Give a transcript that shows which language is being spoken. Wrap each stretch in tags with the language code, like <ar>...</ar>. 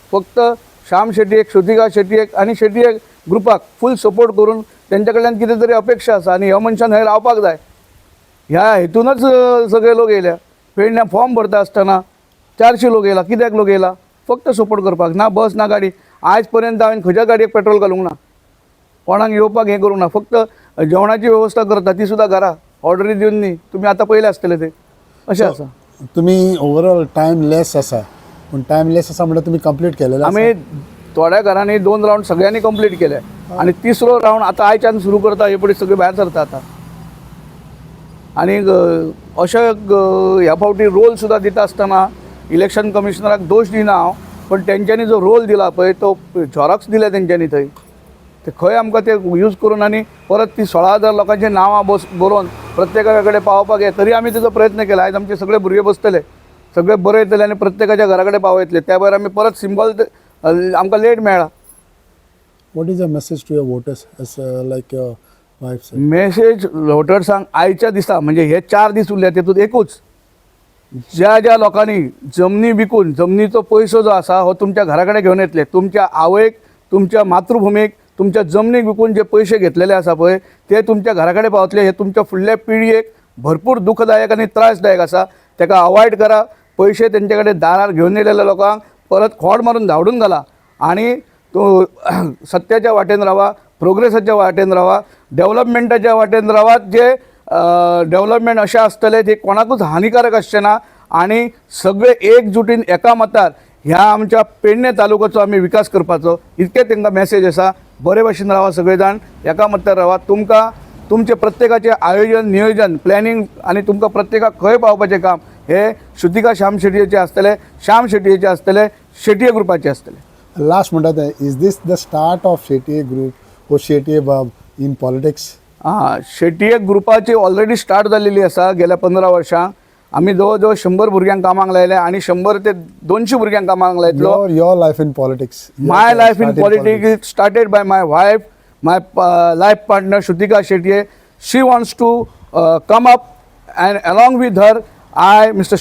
<kok>फक्त श्याम शेटयेक श्रुतिका शेटयेक आनी शेटये ग्रुपाक फूल सपोर्ट करून तेंच्या कडल्यान कितें तरी अपेक्षा आसा आनी ह्या मनशान थंय रावपाक जाय ह्या हेतूनच सगळे लोक येयल्या. पेडण्या फॉर्म भरता आसतना 400 लोक येयला. कित्याक लोक येयला? फक्त सपोर्ट करपाक. ना बस ना गाडी. आयज पर्यंत हांवें खंयच्या गाडयेक पेट्रोल घालूंक ना. कोणाक येवपाक हें करूंक ना. फक्त जेवणाची वेवस्था करता ती सुद्दां घरा ऑर्डरी दिवन न्ही. तुमी आतां पयले आसतले ते अशें आसा. तुमी ओवरऑल टायम लेस आसा पूण टायम लेस आसा म्हणल्यार तुमी कंप्लीट केलेलें आसा. आमी थोड्या घरांनी 2 रावंड सगळ्यांनी कंप्लीट केले आनी 3रो रावंड आतां आयच्यान सुरू करता. हे पळय सगळे भायर सरता आतां. आनी अशें ह्या फावटी रोल सुद्दां दिता आसतना इलेक्शन कमिशनराक दोश दिना हांव. पण तेंच्यांनी जो रोल दिला पळय तो झॉरॉक्स दिले तेंच्यांनी थंय ते खंय आमकां ते यूज करून आनी परत ती 16,000 लोकांची नांवां बरोवन प्रत्येका कडेन पावपाक हे तरी आमी तेजो प्रयत्न केला. आयज आमचे सगळे भुरगे बसतले, सगळे बरे येतले आनी प्रत्येकाच्या घरा कडेन पावयतले. त्या भायर आमी परत सिंबल आमकां लेट मेळ्ळा.</kok> <en>What is the message to your voters as like your wife said?</en> <kok>Message वोटर्सांक आयच्या दिसा म्हणजे हे 4 दीस उरले तेतूंत एकूच, ज्या ज्या लोकांनी जमनी विकून जमनीचो पयसो जो आसा हो तुमच्या घरा कडेन घेवन येतले, तुमच्या आवयक, तुमच्या मातृभुमीक, तुमच्या जमनीक विकून जे पयशे घेतलेले आसा पळय ते तुमच्या घरा कडेन पावतले. हे तुमच्या फुडल्या पिळयेक भरपूर दुखदायक आनी त्रासदायक आसा. ताका अवॉयड करा. पयशे तेंचे कडेन दारार घेवन येयलेल्या लोकांक परत खोड मारून धांवडून घाला आनी तो सत्याच्या वाटेन रावा, प्रोग्रेसाच्या वाटेन रावा, डेव्हलपमेंटाच्या वाटेन रावा. जे डेव्हलपमेंट अशें आसतलें ते कोणाकूच हानिकारक आसचें ना आनी सगळे एकजुटीन एका मतार ह्या आमच्या पेडणे तालुक्याचो आमी विकास करपाचो इतकें तांकां मेसेज आसा. बरे भाशेन रावा, सगळे जाण एका मतार रावा. तुमकां तुमचे प्रत्येकाचे आयोजन, नियोजन, प्लॅनिंग आनी तुमकां प्रत्येकाक खंय पावपाचें काम हे श्रुतिका श्याम शेटयेचे आसतले, श्याम शेटयेचे आसतले, शेटये ग्रुपाचे आसतले.</kok> <en>last</en> <kok>म्हणटा ते</kok> <en>Is this the start of Shetye group ओ Shetye Bab in politics?</en> <kok>शेटये ग्रुपाची ऑलरेडी स्टार्ट जाल्लेली आसा. गेल्या 15 वर्सां आमी जवळ जवळ 100 भुरग्यांक कामाक लायले आनी 100 ते 200 भुरग्यांक कामाक लायतलो.</kok> <en>Your life in politics. My life in politics started by my wife, my life partner Shrutika Shetye. She wants to come up, and along with her, I, Mr.</en>